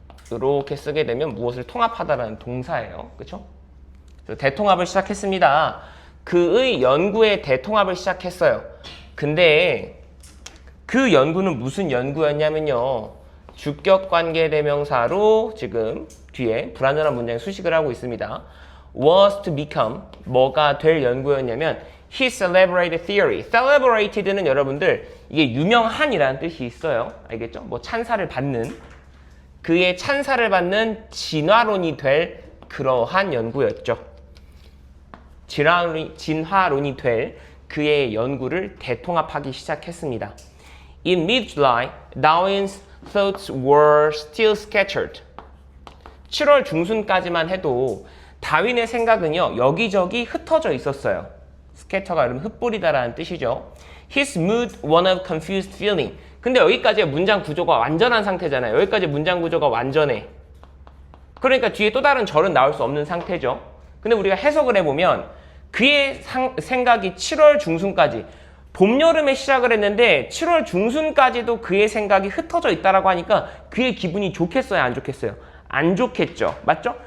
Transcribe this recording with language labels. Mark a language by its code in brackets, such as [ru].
[ko] 이렇게 쓰게 되면 무엇을 통합하다라는 동사예요. 그렇죠? 대통합을 시작했습니다. 그의 연구의 대통합을 시작했어요. 근데 그 연구는 무슨 연구였냐면요, 주격관계 대명사로 지금 뒤에 불완전한 문장에 수식을 하고 있습니다. [en] was to become, [ko] 뭐가 될 연구였냐면 [en] his celebrated theory. [ko] celebrated는 여러분들 이게 유명한이라는 뜻이 있어요. 알겠죠? 뭐 찬사를 받는, 그의 찬사를 받는 진화론이 될 그러한 연구였죠. 진화론이 될 그의 연구를 대통합하기 시작했습니다. [en] In mid-July, Darwin's thoughts were still scattered. [ko] 7월 중순까지만 해도 다윈의 생각은요, 여기저기 흩어져 있었어요. scatter가 여러분 흩뿌리다라는 뜻이죠. [en] His mood one of confused feeling. [ko] 근데 여기까지의 문장 구조가 완전한 상태잖아요. 여기까지 문장 구조가 완전해. 그러니까 뒤에 또 다른 절은 나올 수 없는 상태죠. 근데 우리가 해석을 해보면 그의 생각이 7월 중순까지 봄, 여름에 시작을 했는데 7월 중순까지도 그의 생각이 흩어져 있다라고 하니까 그의 기분이 좋겠어요, 안 좋겠어요? 안 좋겠죠. 맞죠?